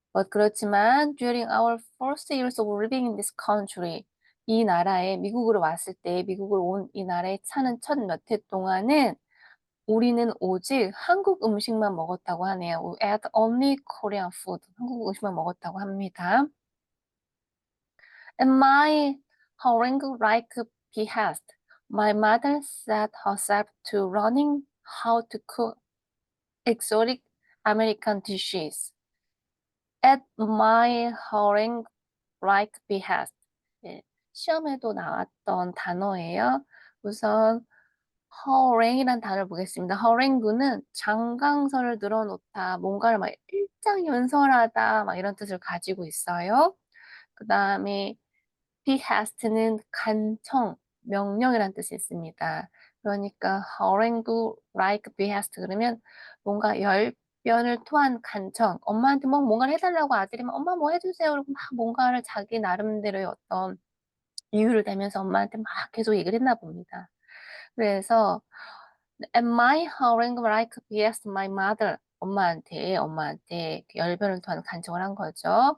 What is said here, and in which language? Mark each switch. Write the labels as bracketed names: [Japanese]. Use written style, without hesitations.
[Korean] 그렇지만 [English] during our first years of living in this country, [Korean] 이 나라에 미국으로 왔을 때 미국을 온 이 나라에 사는 첫 몇 해 동안은 우리는 오직 한국 음식만 먹었다고 하네요. [English] We ate only Korean food. [Korean] 한국 음식만 먹었다고 합니다. [English] And my harangue like behest, my mother set herself to learning how to cook exotic American dishes. At my harangue like behest. [Korean] 예, 시험에도 나왔던 단어예요. 우선 harangue이란 단어를 보겠습니다. harangue는 장강설을 늘어놓다, 뭔가를 막 일장연설하다, 막 이런 뜻을 가지고 있어요. 그 다음에 behest는 간청, 명령이라는 뜻이 있습니다. 그러니까 [English] harangue like behest [Korean] 그러면 뭔가 열변을 토한 간청, 엄마한테 뭐 뭔가를 해달라고 아들이면 엄마 뭐 해주세요. 그러고 막 뭔가를 자기 나름대로의 어떤 이유를 대면서 엄마한테 막 계속 얘기를 했나 봅니다. 그래서 [English] Am I harangue like BS my mother? [Korean] 엄마한테 그 열변을 토하는 간청을 한 거죠.